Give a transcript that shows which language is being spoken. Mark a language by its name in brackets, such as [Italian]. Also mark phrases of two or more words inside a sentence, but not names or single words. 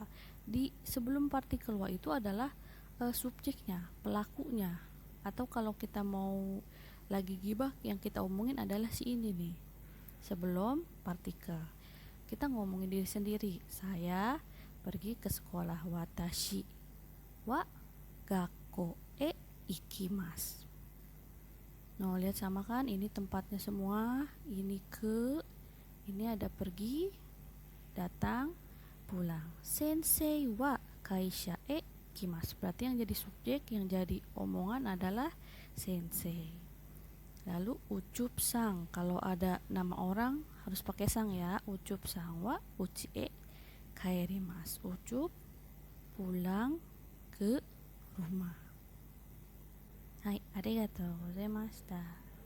[Indonesian] Di sebelum partikel wa itu adalah subjeknya, pelakunya. Atau kalau kita mau lagi gibah, yang kita omongin adalah si ini nih. Sebelum partikel. Kita ngomongin diri sendiri. Saya pergi ke sekolah. [Japanese] 私は学校行きます. [Indonesian] Nah, lihat sama kan, ini tempatnya semua, ini ini ada pergi, datang, pulang. [Japanese] 先生は会社行きます. [Indonesian] Berarti yang jadi subjek, yang jadi omongan adalah sensei. Lalu ucup sang, kalau ada nama orang harus pakai sang ya. [Japanese] Ucupさんは家帰ります. [Indonesian] Ucup pulang ke rumah. [Japanese] はい, ありがとうございました.